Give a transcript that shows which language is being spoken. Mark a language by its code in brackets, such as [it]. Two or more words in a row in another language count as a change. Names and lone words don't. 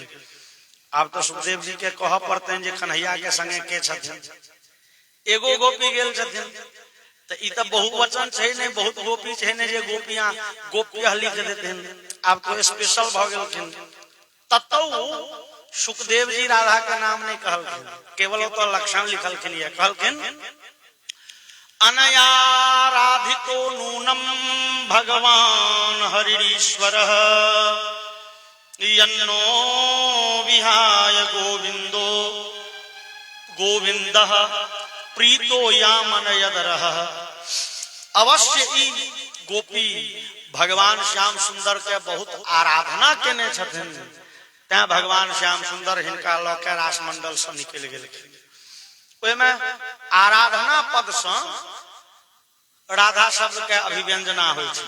[mai] अब तो सुखदेव जी के कह पड़ते जे कन्हैया के संगे के छथिन, एगो गोपी गेल छथिन, तो ई तो बहुवचन छै ने, बहुत गोपी छै ने जे गोपियां गोपिया लिख देथिन। अब तो स्पेशल भ गेलखिन, ततौ सुखदेव जी राधा के नाम नहीं कहलखिन, केवल तो लक्षण लिखलखिन, ये कहलखिन [sa] अनया राधिको नूनम भगवान हरिश्वरः यन्नो विहाय गोविंदो गोविंदः प्रीतो यामनयदरः। [mai] अवश्य ई गोपी भगवान श्याम सुंदर के बहुत आराधना केने छथिन, तैं भगवान श्याम सुंदर हिनका लऽ के रास मंडल से निकल गेलखिन। ओहिमे आराधना पद से राधा शब्द के अभिव्यंजना होइ छै।